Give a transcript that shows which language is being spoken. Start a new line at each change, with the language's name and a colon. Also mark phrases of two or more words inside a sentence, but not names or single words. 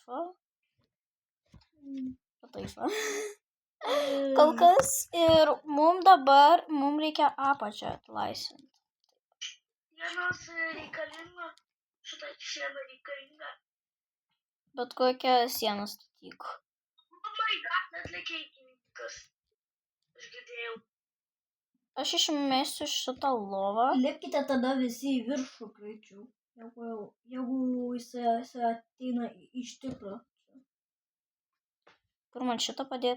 Lithuanian: Va taip. Va. Kol kas ir mum reikia apačią atlaisvinti. Sienos reikalinga. Šitą sieną reikalinga. Bet kokią sieną statyk.
English: Oh my god,
Lithuanian: net lėkė įkininkas. Aš girdėjau. Aš išmesiu šitą lovą. Lipkite tada visi į viršų greičiau. Jeigu jis ateina iš tikro. Kur man šitą padėti?